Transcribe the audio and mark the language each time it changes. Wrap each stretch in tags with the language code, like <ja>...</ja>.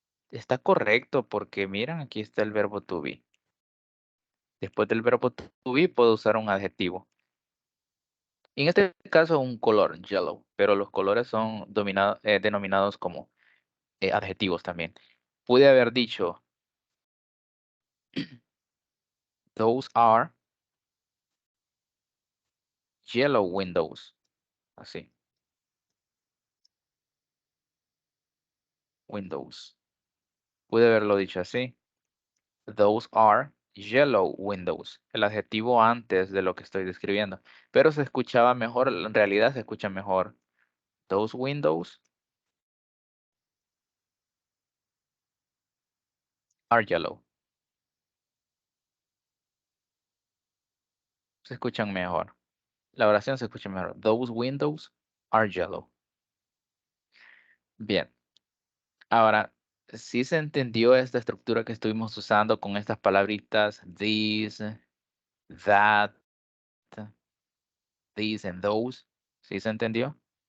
<es>Está correcto porque miren, aquí está el verbo to be. Después del verbo to be puedo usar un adjetivo. En este caso un color, yellow, pero los colores son denominados como adjetivos también. Pude haber dicho,</es> <en>those are yellow windows.</en> <es>Así.</es> <en>Windows.</en> <es>Pude haberlo dicho así.</es> <en>Those are yellow windows.</en> <es>El adjetivo antes de lo que estoy describiendo. Pero se escuchaba mejor, en realidad se escucha mejor.</es> <en>Those windows are yellow.</en> <es>Se escuchan mejor. La oración se escucha mejor.</es> <en>Those windows are yellow.</en> <es>Bien. Ahora, sí se entendió esta estructura que estuvimos usando con estas palabritas these, that, these and those. ¿Sí se entendió?</es>